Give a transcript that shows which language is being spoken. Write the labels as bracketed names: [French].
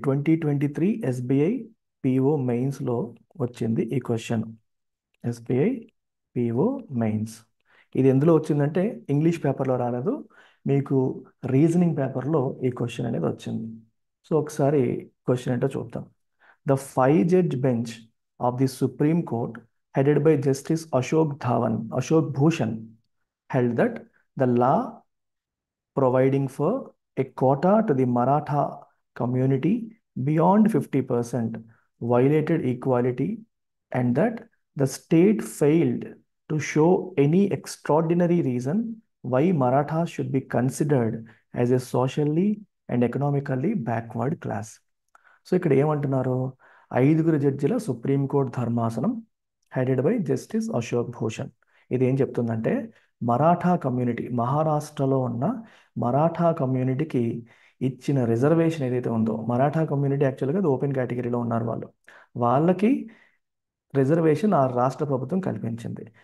[Telugu] 2023 SBI PO మెయిన్స్లో వచ్చింది ఈ క్వశ్చన్. ఎస్బీఐ పిఓ మెయిన్స్ ఇది ఎందులో వచ్చిందంటే ఇంగ్లీష్ పేపర్లో రాలేదు, మీకు రీజనింగ్ పేపర్లో ఈ క్వశ్చన్ అనేది వచ్చింది. సో ఒకసారి క్వశ్చన్ ఏంటో చూద్దాం. [English] The 5 judge bench of the supreme court headed by Justice Ashok Bhushan held that the law providing for a quota to the Maratha community beyond 50% violated equality, and that the state failed to show any extraordinary reason why Marathas should be considered as a socially and economically backward class. [Telugu] So ఇక్కడ ఏమంటున్నారు, 5 జడ్జిల supreme court ధర్మాసనం [English] headed by [Telugu] justice Ashok Bhushan ఇది ఏం చెప్తుందంటే, Maratha community, మహారాష్ట్రలో ఉన్న మరాఠా కమ్యూనిటీకి ఇచ్చిన రిజర్వేషన్ ఏదైతే ఉందో, మరాఠా కమ్యూనిటీ యాక్చువల్గా అది ఓపెన్ కేటగిరీలో ఉన్నారు వాళ్ళు, వాళ్ళకి రిజర్వేషన్ ఆ రాష్ట్ర ప్రభుత్వం కల్పించింది.